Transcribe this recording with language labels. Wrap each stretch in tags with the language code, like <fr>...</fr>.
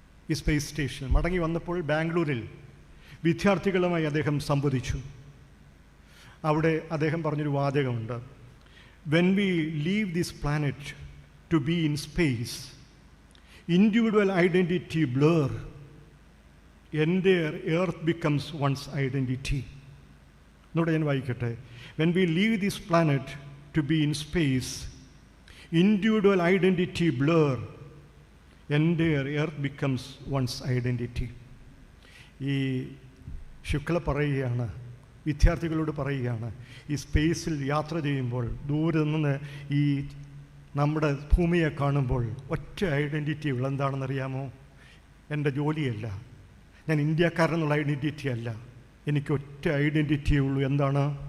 <ml>ഈ സ്പേസ് സ്റ്റേഷനിൽ മടങ്ങി വന്നപ്പോൾ ബാംഗ്ലൂരിൽ വിദ്യാർത്ഥികളുമായി അദ്ദേഹം സംവദിച്ചു. അവിടെ അദ്ദേഹം പറഞ്ഞൊരു വാചകമുണ്ട്,</ml> <en>When we leave this planet to be in space, individual identity blur entire earth becomes one's identity.</en> <ml>എന്നോട് ഞാൻ വായിക്കട്ടെ.</ml> <en>When we leave this planet to be in space, individual identity blur, entire earth becomes one's identity.</en> <ml>ഈ ശുക്ല പറയുകയാണ്, വിദ്യാർത്ഥികളോട് പറയുകയാണ്, ഈ സ്പേസിൽ യാത്ര ചെയ്യുമ്പോൾ ദൂരെ നിന്ന് ഈ നമ്മുടെ ഭൂമിയെ കാണുമ്പോൾ ഒറ്റ ഐഡൻറ്റിറ്റി ഉള്ള എന്താണെന്നറിയാമോ? എൻ്റെ ജോലിയല്ല, ഞാൻ ഇന്ത്യക്കാരനെന്നുള്ള ഐഡൻറ്റിറ്റി അല്ല, എനിക്ക് ഒറ്റ ഐഡൻറ്റിറ്റിയേ ഉള്ളൂ. എന്താണ്?</ml>